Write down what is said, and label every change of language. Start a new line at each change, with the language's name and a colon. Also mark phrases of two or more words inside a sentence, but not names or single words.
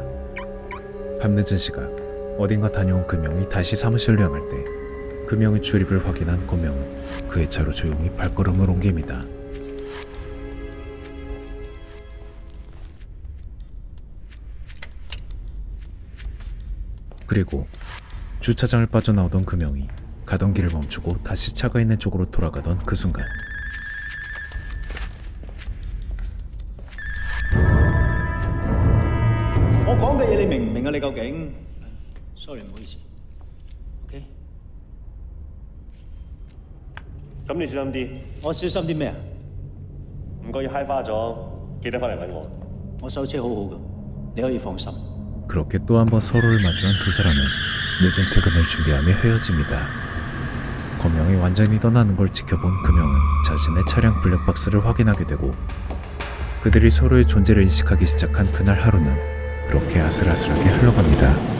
Korean: 밤늦은 시각 어딘가 다녀온 금영이 다시 사무실로 향할 때 금영의 출입을 확인한 권명은 그의 차로 조용히 발걸음을 옮깁니다. 그리고 주차장을 빠져나오던 금영이 가던 길을 멈추고 다시 차가 있는 쪽으로 돌아가던 그 순간
Cantonese: 我講嘅嘢你明唔明啊？你究竟？sorry，唔好意思。OK，咁你小心啲，我小心啲咩啊？唔該要揩花咗，記得翻嚟揾我。我手車好好噶，你可以放心。
Korean: 그렇게 또 한 번 서로를 마주한 두 사람은 늦은 퇴근을 준비하며 헤어집니다. 권명이 완전히 떠나는 걸 지켜본 금영은 자신의 차량 블랙박스를 확인하게 되고 그들이 서로의 존재를 인식하기 시작한 그날 하루는 그렇게 아슬아슬하게 흘러갑니다.